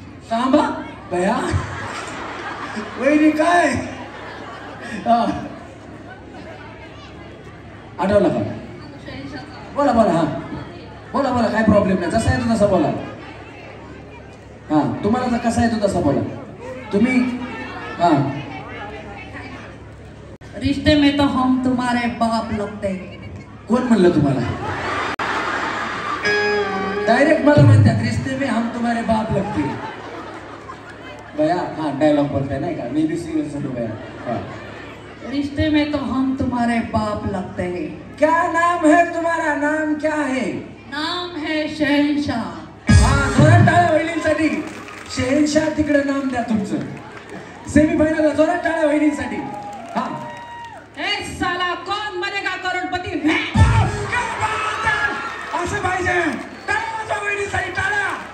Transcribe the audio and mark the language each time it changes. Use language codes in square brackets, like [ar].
[mr] सांबा भया वहिनी काय. हा आठवलं का. बोला बोला. हा बोला बोला, काय प्रॉब्लेम नाही, जसा येतो तसा बोला. हा तुम्हाला तर कसा येतो तसा बोला तुम्ही. हा [hi] रिश्ते में तो हम तुम्हारे बाप लगते. [mr] कोण म्हणलं तुम्हाला. डायरेक्ट मला म्हणतात [hi] रिश्ते में हम तुम्हारे बाप लगते. [mr] भया हा डायलॉग बोलताय नाही का, मी भी सिरियस होतो भया. हा [hi] रिश्ते में तो हम तुम्हारे बाप लगते हैं. क्या नाम है तुम्हारा, नाम क्या है. नाम है शहनशाह. [mr] हा जोरात टाळ्या वहिनींसाठी. शहनशाह तिकडे नाम द्या तुमचं. सेमीफायनल जोरात टाळ्या वहिनींसाठी. हा [hi] ए साला कोण बनेगा करोडपती वन. क्या बात है. [mr] असं पाहिजे. टाळ्या वाजवा वहिनींसाठी, टाळ्या.